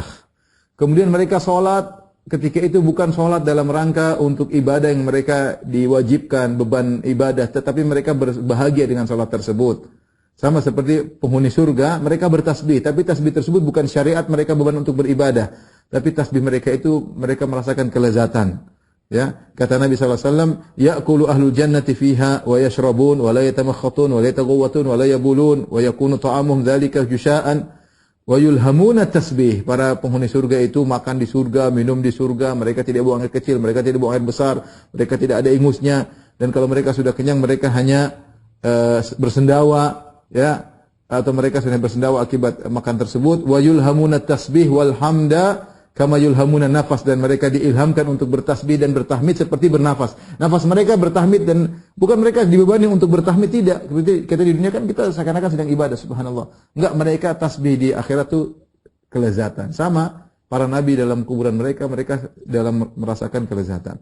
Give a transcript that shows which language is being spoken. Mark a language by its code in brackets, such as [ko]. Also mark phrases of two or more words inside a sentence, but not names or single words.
[id] Kemudian mereka sholat, ketika itu bukan sholat dalam rangka untuk ibadah yang mereka diwajibkan, beban ibadah, tetapi mereka berbahagia dengan sholat tersebut. Sama seperti penghuni surga, mereka bertasbih, tapi tasbih tersebut bukan syariat mereka beban untuk beribadah, tapi tasbih mereka itu mereka merasakan kelezatan. Ya, kata Nabi SAW, [ar] يأكل أهل الجنة فيها ويشربون ولا يتمخطون ولا يتغوطون ولا يبولون ويكون طعامهم ذلك جشاء ويلهمون التسبيح. [id] Para penghuni surga itu makan di surga, minum di surga, mereka tidak buang air kecil, mereka tidak buang air besar, mereka tidak ada ingusnya, dan kalau mereka sudah kenyang mereka hanya bersendawa, ya, atau mereka sudah bersendawa akibat makan tersebut. [ar] ويلهمون التسبيح والحمد كما يلهمون النفس, [id] dan mereka diilhamkan untuk bertasbih dan bertahmid seperti bernafas. Nafas mereka bertahmid, dan bukan mereka dibebani untuk bertahmid, tidak. Seperti kita di dunia kan kita seakan-akan sedang ibadah, subhanallah. Enggak, mereka tasbih di akhirat itu kelezatan. Sama para nabi dalam kuburan mereka dalam merasakan kelezatan.